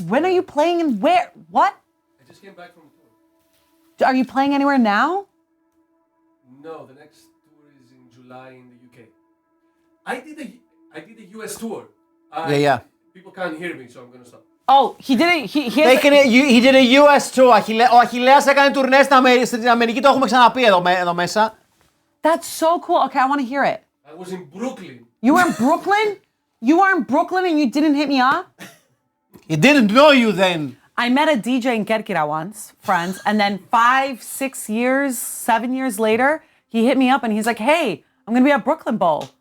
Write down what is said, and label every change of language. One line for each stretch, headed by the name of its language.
English: When are you playing and where? What? I just came back from a tour. Are you playing anywhere now? No, the next tour is in July in the UK. I did a US tour. Yeah. People can't hear me, so I'm gonna stop. Oh, he did it. He did a US tour.
Greek: Ο Αχιλλέας έκανε τουρνέ στην Αμερική. Το έχουμε ξαναπεί εδώ μέσα.
English: That's so cool. Okay, I want to hear it. I was in Brooklyn. You were in Brooklyn? You were in Brooklyn and you didn't hit me up? He didn't know you then. I met a DJ in Kerkira once, friends, and then 5, 6 years, 7 years later, he hit me up and he's like, "Hey, I'm gonna be at Brooklyn Bowl."